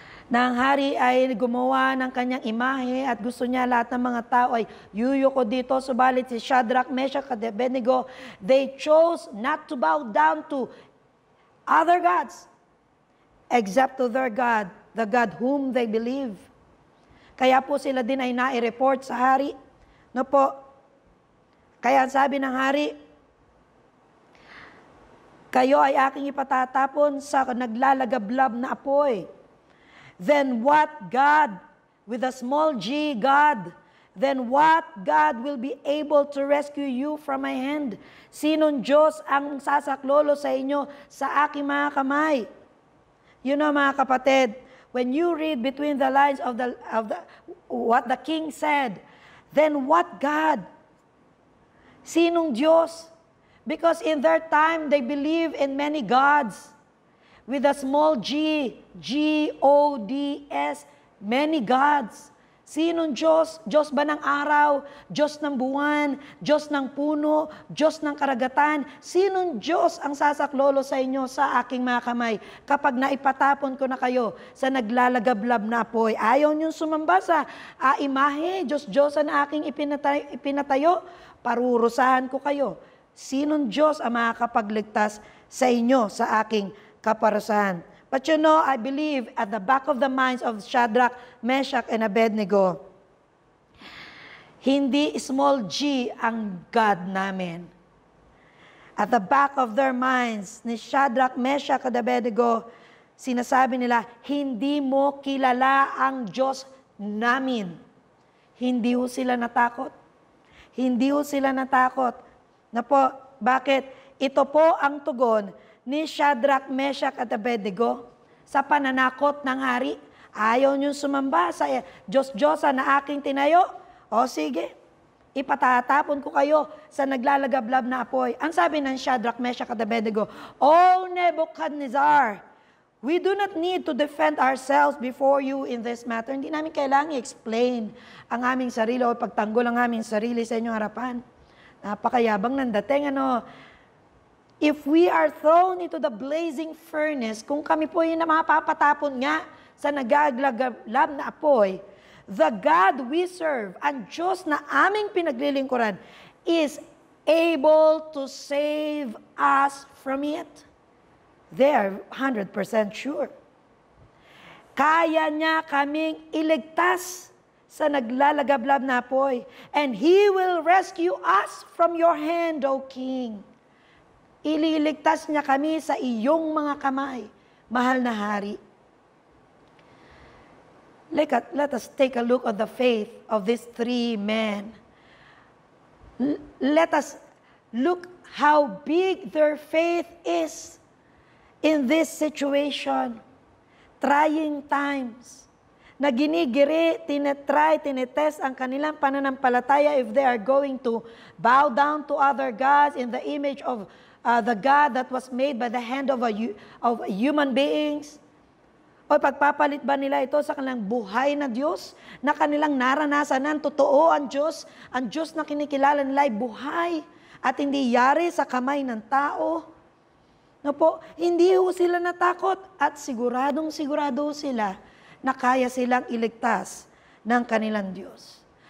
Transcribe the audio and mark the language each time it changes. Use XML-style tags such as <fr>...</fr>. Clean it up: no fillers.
<tl>na ang hari ay gumawa ng kanyang imahe at gusto niya lahat ng mga tao ay yuyuko dito.</tl> <en>Subalit si Shadrach, Meshach at Abednego, they chose not to bow down to other gods except to their God, the God whom they believe.</en> <tl>Kaya po sila din ay nai-report sa hari. No po? Kaya sabi ng hari, kayo ay aking ipatatapon sa naglalagablab na apoy.</tl> <en>Then what God, with a small g, God, then what God will be able to rescue you from my hand?</en> <tl>Sinong Diyos ang sasaklolo sa inyo sa aking mga kamay?</tl> <en>You know,</en> <tl>mga kapatid,</tl> <en>when you read between the lines of what the king said, then what God?</en> <tl>Sinong Diyos?</tl> <en>Because in their time, they believe in many gods. With a small g, G-O-D-S, many gods.</en> <tl>Sinong Diyos? Diyos ba ng araw? Diyos ng buwan? Diyos ng puno? Diyos ng karagatan? Sinong Diyos ang sasaklolo sa inyo sa aking mga kamay kapag naipatapon ko na kayo sa naglalagablab na apoy? Ayaw niyong sumamba sa imahe, Diyos-Diyosan na aking ipinatayo? Parurusahan ko kayo. Sinong Diyos ang makakapagligtas sa inyo sa aking kaparusahan?</tl> <en>But you know, I believe at the back of the minds of Shadrach, Meshach, and Abednego,</en> <tl>hindi small g ang God namin.</tl> <en>At the back of their minds,</en> <tl>ni Shadrach, Meshach, at Abednego, sinasabi nila, hindi mo kilala ang Diyos namin. Hindi ho sila natakot. Hindi ho sila natakot. Na po, bakit? Ito po ang tugon ni Shadrach, Meshach at Abednego sa pananakot ng hari. Ayaw niyong sumamba sa Diyos-Diyosan na aking tinayo? O sige, ipatatapon ko kayo sa naglalagablab na apoy. Ang sabi ng</tl> <en>Shadrach, Meshach at Abednego, O Nebuchadnezzar, we do not need to defend ourselves before you in this matter.</en> <tl>Hindi namin kailangan i-explain ang aming sarili o pagtanggol ang aming sarili sa inyong harapan. Napakayabang ng dating,</tl> <en>if we are thrown into the blazing furnace,</en> <tl>kung kami po yung mapapatapon nga sa nagaglagablab na apoy,</tl> <en>the God we serve,</en> <tl>ang Diyos na aming pinaglilingkuran,</tl> <en>is able to save us from it. They are 100% sure.</en> <tl>Kaya niya kaming iligtas sa naglalagablab na apoy,</tl> <en>and He will rescue us from your hand, O King.</en> <tl>Ililigtas niya kami sa iyong mga kamay, mahal na hari.</tl> <en>Let us take a look at the faith of these three men. Let us look how big their faith is in this situation. Trying times.</en> <tl>Na ginigiri, tinetest ang kanilang pananampalataya</tl> <en>if they are going to bow down to other gods in the image of the God that was made by the hand of human beings.</en> <tl>O pagpapalit ba nila ito sa kanilang buhay na Diyos, na kanilang naranasan ng totoo ang Diyos na kinikilala nila ay buhay at hindi yari sa kamay ng tao. No po, hindi ho sila natakot at siguradong sila na kaya silang iligtas ng kanilang Diyos.</tl>